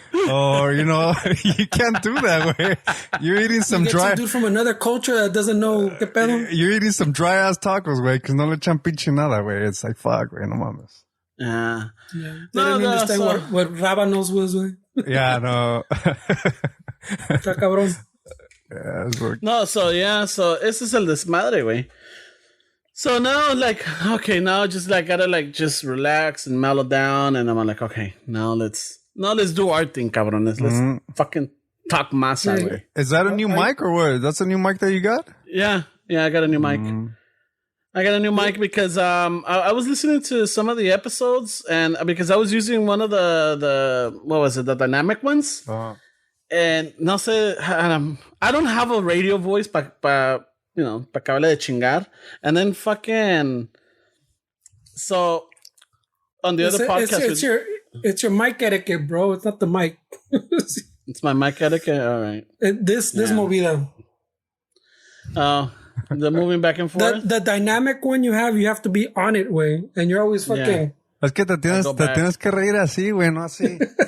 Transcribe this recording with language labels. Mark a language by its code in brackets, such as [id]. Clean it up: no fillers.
[en] Or, you know, you can't do that, güey. You're eating some you get dry. Some dude from another culture that doesn't know [es] que pedo. [en] You're eating some dry ass tacos, güey, because [es] no le echan pinche nada, [en] güey. It's like, fuck, güey, [es] no mames. [en] Yeah. They didn't understand what rábanos was, güey. Yeah, no. [es] Está cabrón. No, so ese es el desmadre, güey. [en] So now, like, okay, now just like gotta like just relax and mellow down, and I'm like, okay, now let's do our thing, cabrones. Let's fucking talk masa, güey. Is that a new mic or what? That's a new mic that you got? Yeah, I got a new mic. I got a new mic because I was listening to some of the episodes, and because I was using one of the what was it, the dynamic ones. And [es] no sé, [en] I don't have a radio voice [es] pa que hable de chingar. [en] And then fucking, so on the other podcast, it's your mic etiquette, bro. It's not the mic. It's my mic etiquette. All right. This movida. Oh, the moving back and forth. The dynamic one you have to be on it, way, and you're always fucking. Yeah. [es] Es que te tienes que reír así, güey, no así.